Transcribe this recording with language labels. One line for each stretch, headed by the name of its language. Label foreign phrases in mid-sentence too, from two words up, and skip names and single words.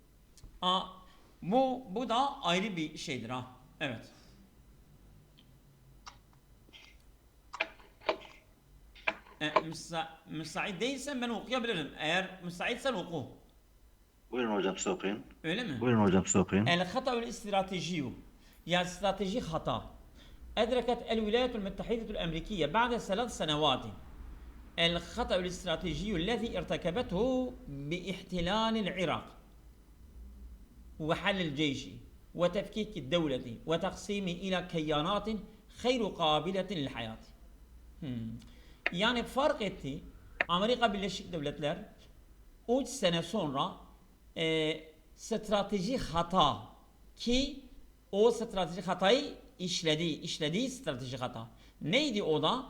Turkish: Bu da ayrı bir şeydir ha. Evet. Müsait değilsen ben okuyabilirim. Eğer müsaitsen oku. Buyurun hocam siz okuyun. Öyle mi? Buyurun hocam siz okuyun.
Arabic: الخطأ الاستراتيجي يعني استراتيجي خطأ أدركت الولايات المتحدة الأمريكية بعد 3 سنوات الخطأ الاستراتيجي الذي ارتكبته باحتلال العراق وحل الجيش وتفكيك الدولة وتقسيمه إلى كيانات غير قابلة للحياة.
Turkish: Yani fark etti Amerika Birleşik Devletler 3 sene sonra strateji hata ki o strateji hatayı işlediği strateji hata. Neydi o da?